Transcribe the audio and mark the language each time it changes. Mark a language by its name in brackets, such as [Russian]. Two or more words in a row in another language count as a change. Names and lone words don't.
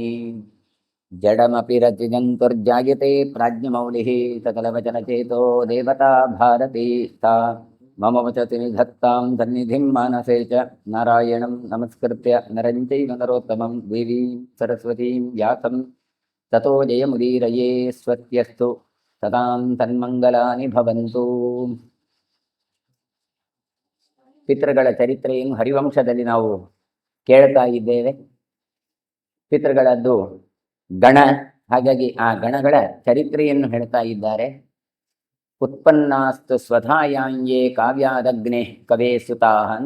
[Sanskrit] जडमपि रतिजन्तुर्जायते प्राज्ञमौलिः सकलवचनचेतो देवता भारती सा मम वचति निधत्तां सन्निधिं मानसे च नारायणं नमस्कृत्य नरं चैव नरोत्तमं देवीं सरस्वतीं व्यासं ततो जयमुदीरये स्वस्त्यस्तु सदां तन्मङ्गलानि भवन्तु. [Kannada] ಪಿತೃಗಳ ಚರಿತ್ರೆಯನ್ನು ಹರಿವಂಶದಲ್ಲಿ ನಾವು ಕೇಳ್ತಾ ಇದ್ದೇವೆ. ಪಿತೃಗಳದ್ದು ಗಣ, ಹಾಗಾಗಿ ಆ ಗಣಗಳ ಚರಿತ್ರೆಯನ್ನು ಹೇಳ್ತಾ ಇದ್ದಾರೆ. [Sanskrit] ಉತ್ಪನ್ನಾಸ್ತು ಸ್ವಧಾಯಾಂಗೇ ಕಾವ್ಯಾದಗ್ನೆ ಕವೇ ಸುತಾಹ ಅಂತ.